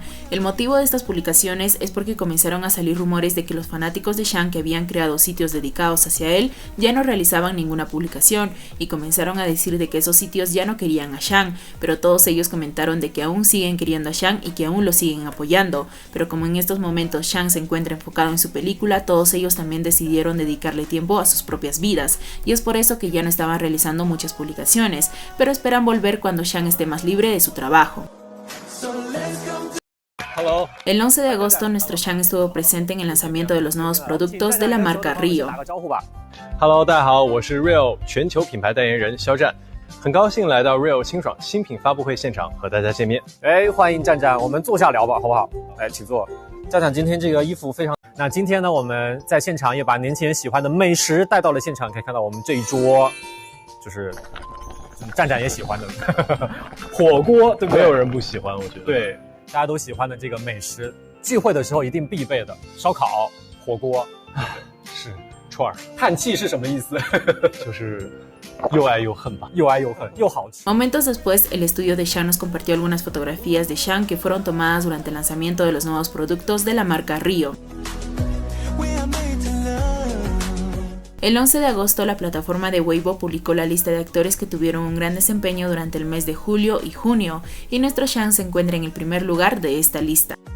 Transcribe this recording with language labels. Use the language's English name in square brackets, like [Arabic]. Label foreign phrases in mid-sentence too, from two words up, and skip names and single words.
[Spanish] El motivo de estas publicaciones es porque comenzaron a salir rumores de que los fanáticos de Shang que habían creado sitios dedicados hacia él ya no realizaban ninguna publicación y comenzaron a decir de que esos sitios ya no querían a Shang, pero todos ellos comentaron de que aún siguen queriendo a Shang y que aún lo siguen apoyando, pero como en estos momentos Shang se encuentra enfocado en su película, todos ellos también decidieron dedicarle tiempo a sus propias vidas y es por eso que ya no estaban realizando muchas publicaciones, pero esperan volver cuando Shang esté más libre de su trabajo. El 11 de agosto, nuestro Shang estuvo presente en el lanzamiento de los nuevos productos de la marca Rio. [Chinese] Hello， 大家好，我是 Rio 全球品牌代言人肖战。 很高兴来到 Real 清爽新品发布会现场和大家见面。欢迎站站，我们坐下聊吧，好不好？请坐。站站今天这个衣服非常……那今天呢，我们在现场也把年轻人喜欢的美食带到了现场，可以看到我们这一桌，就是站站也喜欢的火锅，对不对？没有人不喜欢，我觉得。对，大家都喜欢的这个美食，聚会的时候一定必备的烧烤、火锅，是串儿。叹气是什么意思？就是又爱又恨吧，又爱又恨，又好吃。 [Spanish] Momentos después, el estudio de Sean nos compartió algunas fotografías de Sean que fueron tomadas durante el lanzamiento de los nuevos productos de la marca Rio. El 11 de agosto, la plataforma de Weibo publicó la lista de actores que tuvieron un gran desempeño durante el mes de julio y junio, y nuestro Sean se encuentra en el primer lugar de esta lista.